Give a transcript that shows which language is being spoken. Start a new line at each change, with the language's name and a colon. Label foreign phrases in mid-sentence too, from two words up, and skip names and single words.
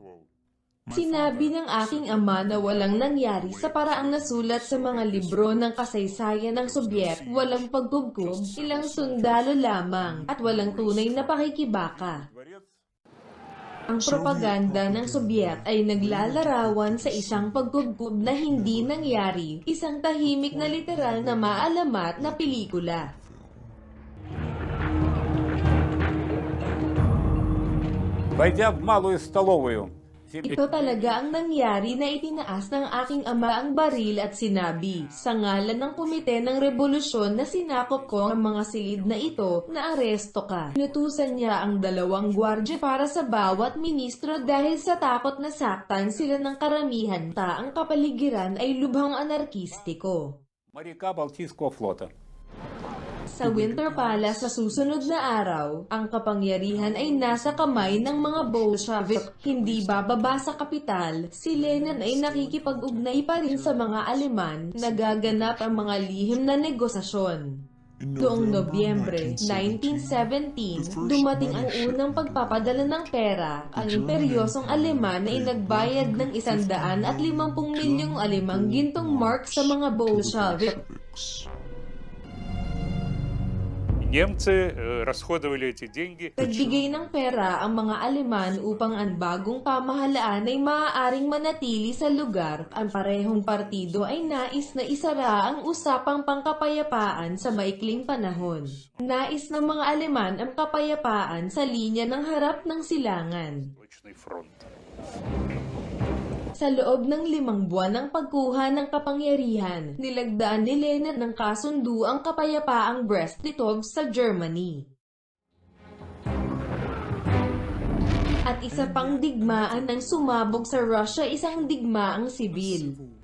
Filipino: Sinabi ng aking ama na walang nangyari sa paraang nasulat sa mga libro ng kasaysayan ng Sobyet, walang pagkubkob, ilang sundalo lamang, at walang tunay na pakikibaka. Ang propaganda ng Sobyet ay naglalarawan sa isang pagkubkob na hindi nangyari, isang tahimik na literal na maalamat na pelikula.
Russian: Войдя в малую столовую,
Filipino: Ito talaga ang nangyari na itinaas ng aking ama ang baril at sinabi, sa ngalan ng komite ng rebolusyon na sinakop ko ang mga silid na ito, na aresto ka. Inutusan niya ang 2 gwardya para sa bawat ministro dahil sa takot na saktan sila ng karamihan. Ang kapaligiran ay lubhang anarkistiko.
Russian: моряка Балтийского флота.
Filipino: Sa Winter Palace sa susunod na araw, ang kapangyarihan ay nasa kamay ng mga Bolshevik, hindi bababa sa kapital. Si Lenin ay nakikipag-ugnay pa rin sa mga Aleman, nagaganap ang mga lihim na negosasyon. Noong Nobyembre 1917, dumating ang unang pagpapadala ng pera. Ang imperyosong Aleman ay nagbayad ng 150 milyong alemang gintong mark sa mga Bolshevik.
Russian: Немцы расходовали эти деньги.
Filipino: Nagbigay ng pera ang mga Aleman upang ang bagong pamahalaan ay maaaring manatili sa lugar. Ang parehong partido ay nais na isara ang usapang pangkapayapaan sa maikling panahon. Nais ng mga Aleman ang kapayapaan sa linya ng harap ng silangan.
Russian: Восточный фронт.
Filipino: Sa loob ng 5 buwan ng pagkuha ng kapangyarihan, nilagdaan ni Lenin ng kasunduang kapayapaang Brest-Litov sa Germany. At isa pang digmaan ang sumabog sa Russia, isang digmaang sibil.